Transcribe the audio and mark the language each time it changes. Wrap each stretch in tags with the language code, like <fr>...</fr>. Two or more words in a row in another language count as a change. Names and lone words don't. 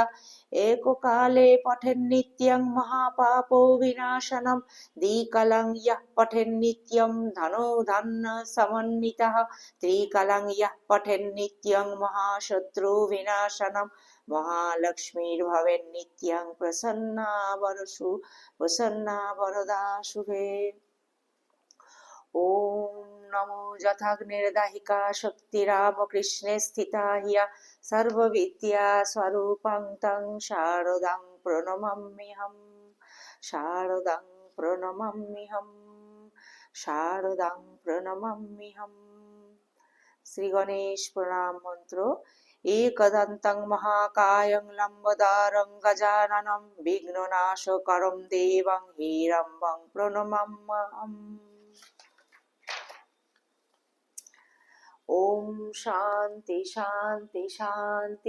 <sa>এককালে পঠেন্নিত্যং মহাপাপো বিনাশনম, দ্বিকালং ইয়ঃ পঠেন্নিত্যং ধনো ধান্য সমন্বিতঃ, ত্রিকালং ইয়ঃ পঠেন্নিত্যং মহাশত্রু বিনাশনম। মহালক্ষ্মীর্ভবেন্নিত্যং প্রসন্না বরদা শুভে। ॐ नमो यथाग्निर्दाहिका शक्तिरामकृष्णे स्थिता हिया सर्वविद्या स्वरूपं तं शारदां प्रणमाम्यहम् शारदां प्रणमाम्यहम् शारदां प्रणमाम्यहम्।</sa> <bn>শ্রী গণেশ প্রণাম মন্ত্র।</bn> <sa>একদন্तं মহাকায়ং লম্বোদরং গজানनं বিঘ্ননাশকরং দেবং হিরম্বং প্রণমাম্যহम्। ওম শান্তি শান্তি শান্তি।</sa>